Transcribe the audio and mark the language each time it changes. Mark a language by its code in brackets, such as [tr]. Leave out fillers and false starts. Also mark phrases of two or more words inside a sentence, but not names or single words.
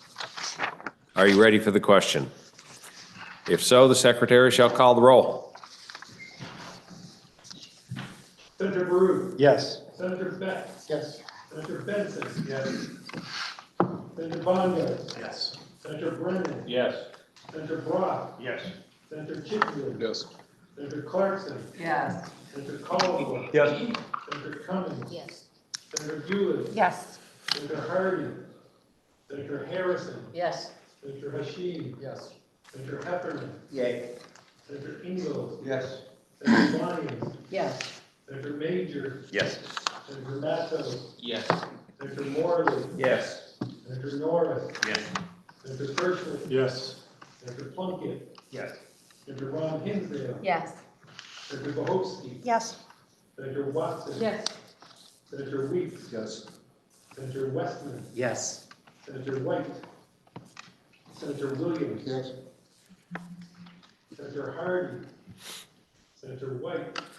[en] Are you ready for the question? If so, the secretary shall call the roll. Senator Baru. Yes. Senator Beck. Yes. Senator Benson. Yes. Senator Bonner. Yes. Senator Brennan. Yes. Senator Brock. Yes. Senator Chitwood. Yes. Senator Clarkson. Yes. Senator Caldwell. Yes. Senator Cummings. Yes. Senator Hewlett. Yes. Senator Hardy. Senator Harrison. Yes. Senator Hashid. Yes. Senator Heffernan. Yay. Senator Ingalls. Yes. Senator Lyons. Yes. Senator Major. Yes. Senator Matos. Yes. Senator Morley. Yes. Senator Norris. Yes. Senator Kirschman. Yes. Senator Plunkett. Yes. Senator Ron Hinsdale. Yes. Senator Bohofsky. Yes. Senator Watson. Yes. Senator Weeks. Yes. Senator Westman. Yes. Senator White. Senator Williams. Yes. Senator Hardy. Senator White.